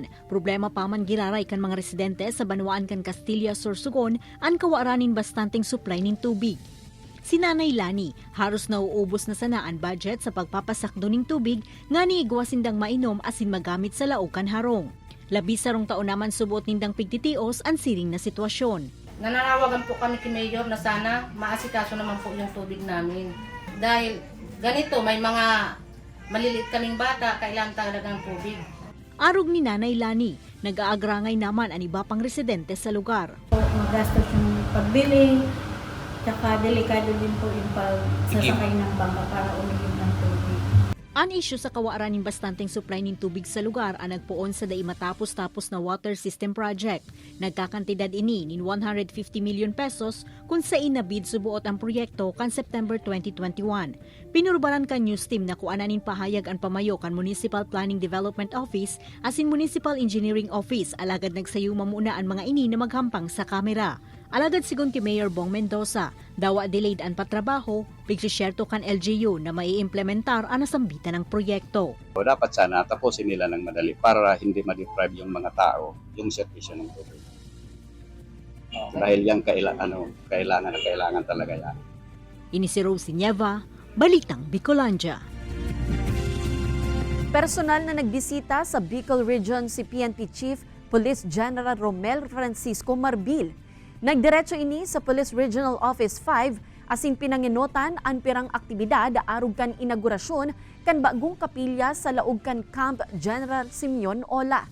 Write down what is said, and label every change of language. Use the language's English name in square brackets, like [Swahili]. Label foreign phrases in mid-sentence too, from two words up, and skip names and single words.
[Bikol] Problema pa man giraray kan mga residente sa Banwaan kan Castilla, Sorsogon ang kawaranin bastanteng supply nin tubig. Si Nanay Lani, haros nauubos na sana ang budget sa pagpapasakdo ning tubig nga niigwasindang mainom asin magamit sa laog kan harong. Labis sarong taon naman subot nindang pigtitios ang siring na sitwasyon. [Filipino] Nananawagan po kami kay Mayor na sana maasikaso naman po yung tubig namin. Dahil ganito, may mga maliliit kaming bata, kailangan talaga ng tubig. [Bikol] Arog ni Nanay Lani, nag-aagrangay naman ang iba pang residente sa lugar. [Filipino] Magastos yung pagbili, tsaka delikado din po yung pagsasakay ng bangka para uminom ng tubig. [Bikol] An issue sa kawaraning bastanteng supply ng tubig sa lugar ang nagpuon sa dai matapos-tapos na water system project. Nagkakantidad ini nin 150 million pesos kung sa inabid subuot ang proyekto kan September 2021. Pinurbaran kan news team na kuananin pahayag ang pamayo kan Municipal Planning Development Office asin Municipal Engineering Office alagad nagsayo mamuna ang mga ini na maghampang sa kamera. Alagad sigon ki Mayor Bong Mendoza, dawa delayed ang patrabaho, bigsisyerto kan LGU na maiimplementar ang nasambitan ng proyekto. [Filipino] Dapat sana tapusin nila ng madali para hindi ma-deprive yung mga tao yung servisyo ng tubig. Dahil yan kailangan talaga yan. [Bikol] Ini si Rosie Nieva, Balitang Bicolandia. Personal na nagbisita sa Bicol Region si PNP Chief Police General Romel Francisco Marbil. Nagdiretso ini sa Police Regional Office 5 asin pinanginotan ang pirang aktibidad arug kan inaugurasyon kan bagong kapilya sa laog kan Camp General Simeon Ola.